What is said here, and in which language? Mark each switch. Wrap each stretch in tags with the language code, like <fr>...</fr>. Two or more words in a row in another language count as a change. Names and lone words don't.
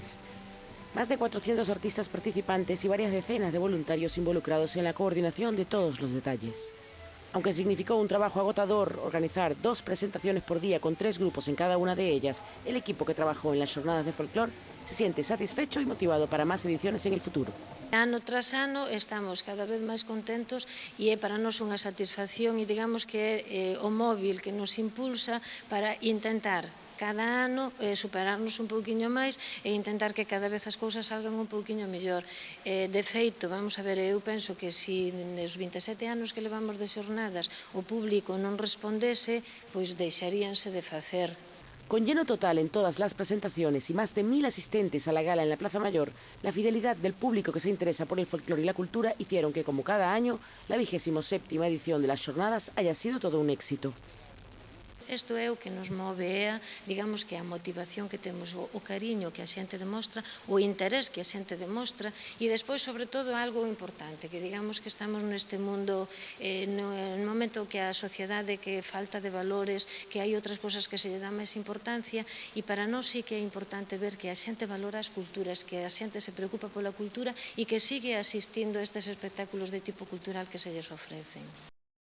<es>Más de 400 artistas participantes y varias decenas de voluntarios involucrados en la coordinación de todos los detalles. Aunque significó un trabajo agotador organizar 2 presentaciones por día con 3 grupos en cada una de ellas, el equipo que trabajó en las jornadas de folclore se siente satisfecho y motivado para más ediciones en el futuro.</es> <gl>Ano tras ano estamos cada vez máis contentos e é para nós unha satisfacción e digamos que é o móvil que nos impulsa para intentar cada ano superarnos un pouquiño máis e intentar que cada vez as cousas salgan un pouquiño mellor. De feito, vamos a ver, eu penso que se nos 27 anos que levamos de xornadas o público non respondese, pois deixaríanse de facer.</gl> <es>Con lleno total en todas las presentaciones y más de 1000 asistentes a la gala en la Plaza Mayor, la fidelidad del público que se interesa por el folclore y la cultura hicieron que, como cada año, la 27ª edición de las jornadas haya sido todo un éxito.</es> <gl>Isto é o que nos move, digamos que a motivación que temos, o cariño que a xente demostra, o interés que a xente demostra e despois, sobre todo, algo importante, que digamos que estamos neste mundo, no momento que a sociedade que falta de valores, que hai outras cousas que se lle dá máis importancia e para nós sí que é importante ver que a xente valora as culturas, que a xente se preocupa pola cultura e que sigue asistindo a estes espectáculos de tipo cultural que se lles ofrecen.</gl>